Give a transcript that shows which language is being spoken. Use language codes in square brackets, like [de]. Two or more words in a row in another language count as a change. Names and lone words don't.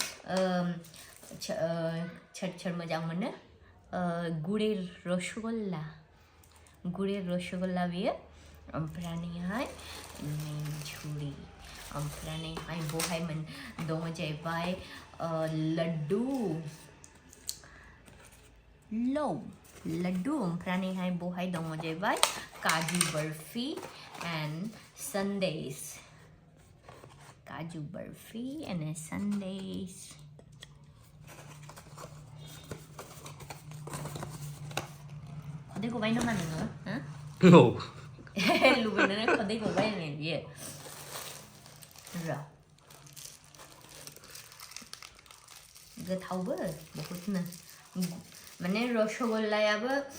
[brx] सोर मोजां मोनो गुरेर रसगल्ला बेयो ओमफ्रायहाय झुरि ओमफ्रायहाय बहाय दङ जाहैबाय लड्डु ओमफ्रायहाय बहाय दङ जाहैबाय काजु बर्फी [en] and sundaes [brx] काजु बर्फी [en] and sundaes [brx] खदै गबाय नामा नोङो लुबैनानै खदै गबाय आंनि बियो गोथावबो बहुतनो माने रसगल्लायाबो